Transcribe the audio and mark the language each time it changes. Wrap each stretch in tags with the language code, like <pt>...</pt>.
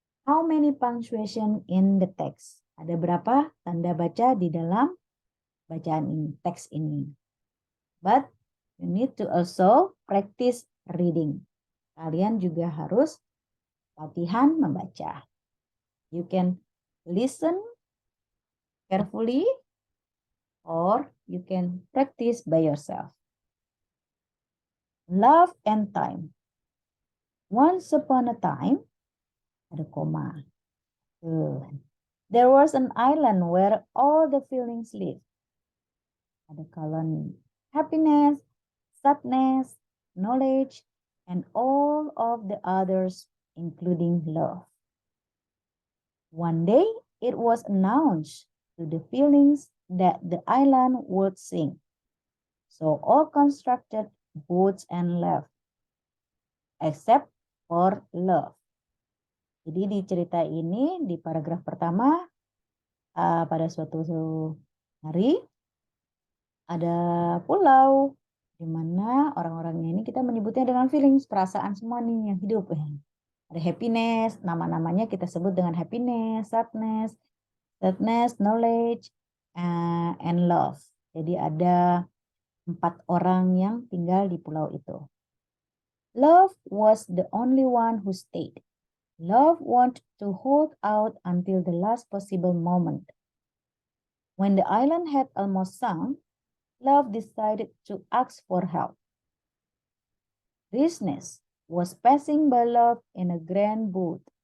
<en>How many punctuation in the text?</en> <id>Ada berapa tanda baca di dalam bacaan ini, teks ini.</id> <en>But you need to also practice reading.</en> <id>Kalian juga harus latihan membaca.</id> <en>You can listen carefully or you can practice by yourself. Love and time. Once upon a time,</en> <id>ada koma.</id> <en>There was an island where all the feelings live. Ada colon happiness, sadness, knowledge, and all of the others, including love. One day, it was announced to the feelings that the island would sing. So all constructed boats and left, except for love.</en> <id>Jadi di cerita ini, di paragraf pertama, pada suatu hari, ada pulau, di mana orang-orangnya ini kita menyebutnya dengan feelings, perasaan semua nih yang hidup. Ada happiness, nama-namanya kita sebut dengan happiness, sadness, knowledge, and love. Jadi ada 4 orang yang tinggal di pulau itu.</id> <en>Love was the only one who stayed. Love wanted to hold out until the last possible moment. When the island had almost sunk, Love decided to ask for help. Richness was passing by Love in a grand boat.</en>